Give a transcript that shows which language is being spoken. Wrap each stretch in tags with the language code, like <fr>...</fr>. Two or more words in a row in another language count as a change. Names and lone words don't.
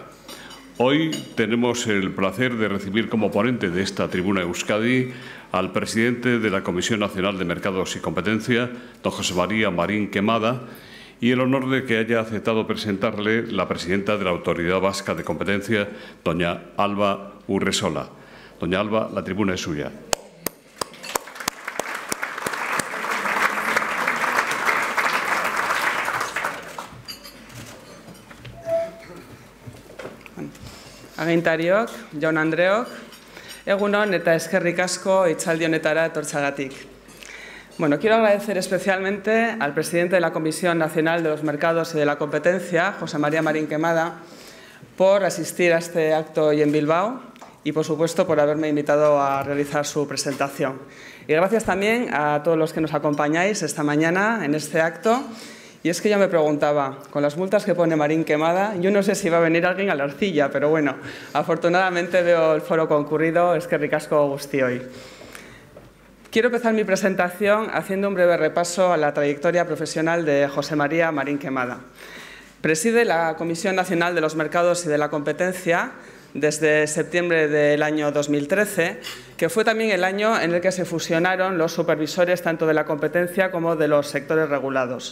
<es>Hoy tenemos el placer de recibir como ponente de esta tribuna Euskadi al presidente de la Comisión Nacional de Mercados y Competencia, don José María Marín Quemada, y el honor de que haya aceptado presentarle la presidenta de la Autoridad Vasca de Competencia, doña Alba Urresola. Doña Alba, la tribuna es suya.</es> <eu>Agintariok, jaun Andreok, egunon eta eskerrik asko hitzaldi honetara etortzeagatik.</eu> <es>Bueno, quiero agradecer especialmente al presidente de la Comisión Nacional de los Mercados y de la Competencia, José María Marín Quemada, por asistir a este acto hoy en Bilbao y, por supuesto, por haberme invitado a realizar su presentación. Y gracias también a todos los que nos acompañáis esta mañana en este acto. Y es que yo me preguntaba, con las multas que pone Marín Quemada, yo no sé si va a venir alguien a la arcilla, pero bueno, afortunadamente veo el foro concurrido,</es> <eu>eskerrik asko guztioi.</eu> <es>Quiero empezar mi presentación haciendo un breve repaso a la trayectoria profesional de José María Marín Quemada. Preside la Comisión Nacional de los Mercados y de la Competencia desde septiembre del año 2013, que fue también el año en el que se fusionaron los supervisores tanto de la competencia como de los sectores regulados.</es>